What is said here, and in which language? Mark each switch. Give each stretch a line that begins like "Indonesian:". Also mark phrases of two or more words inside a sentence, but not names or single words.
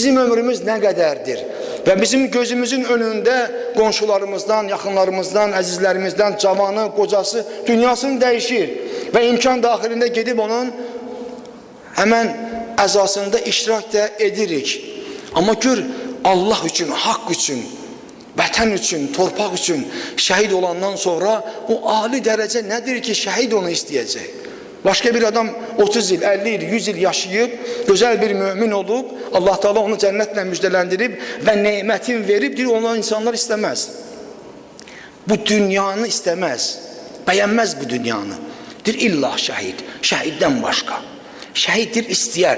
Azerbaijani: Bizim ömrümüz nə qədərdir? Və bizim gözümüzün önündə qonşularımızdan, yaxınlarımızdan, əzizlərimizdən cavanı, qocası, dünyasını dəyişir və imkan daxilində gedib onun həmən əzasında iştirak da edirik. Amma gör, Allah üçün, haqq üçün, vətən üçün, torpaq üçün şəhid olandan sonra o ali dərəcə nədir ki, şəhid onu istəyəcək?
Turkish: Başka bir adam 30 yıl, 50 yıl, 100 yıl yaşayıp güzel bir mümin olup Allah Teala onu cennetle müjdelendirip ve nimetin verip diyor, onu insanlar istemez. Bu dünyanı istemez. Beğenmez bu dünyanı. Dir illa şehit. Şehitten başka. Şehittir isteyer.